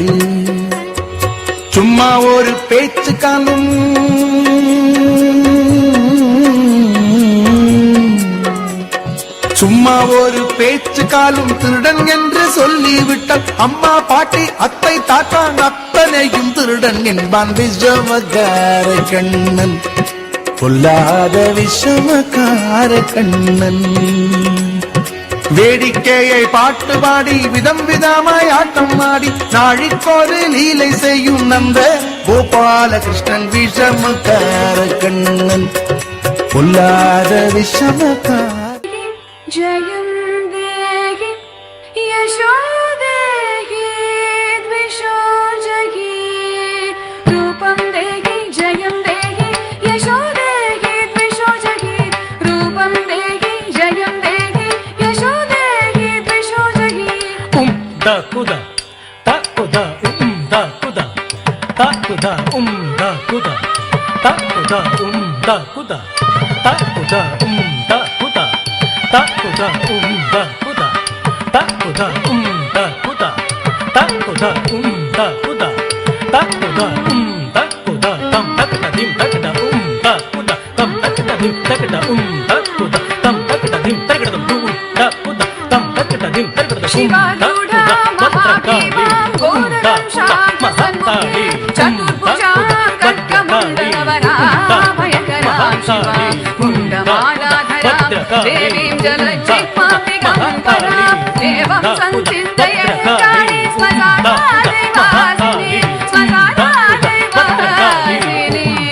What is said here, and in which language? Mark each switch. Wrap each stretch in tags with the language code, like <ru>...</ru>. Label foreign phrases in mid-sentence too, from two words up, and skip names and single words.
<ta>சும்மா ஒரு பேச்சு காணும், சும்மா ஒரு பேச்சு காலும் திருடன் என்று சொல்லிவிட்டால் அம்மா பாட்டி அத்தை தாத்தா அத்தனையும் திருடன் என்பான் விஷமக்கார கண்ணன், பொல்லாத விஷமக்கார கண்ணன். வேடிக்கையை பாட்டு பாடி விதம் விதமாய் ஆட்டம் ஆடி நாழிக்கொரு லீலை செய்யும் நந்த கோபாலகிருஷ்ணன் விஷமக்கார கண்ணன், பொல்லாத விஷமக்கார.</ta> <sa>जयं देहि यशो देहि द्विषो जहि रूपं देहि जयं देहि यशो देहि द्विषो जहि रूपं देहि जयं देहि यशो देहि द्विषो जहि da kuda ta kuda da kuda ta kuda da kuda ta kuda da kuda ta kuda da kuda ta kuda da kuda ta kuda da kuda ta kuda da kuda ta kuda da kuda tam takda dim takda da kuda tam takda dim takda da kuda tam takda dim takda da kuda tam takda dim takda शिवारूढा महादेवां गोदरं शान्तसन्मुखे चतुर्भुजां खड्गमण्डलवराभयकरां शिवां कुण्डमालाधरां देवीं जलज्जिह्वां दिगम्बरां एवं सञ्चिन्तय काली स्मसानादिवासिनी स्मसानादिवासिनी</sa>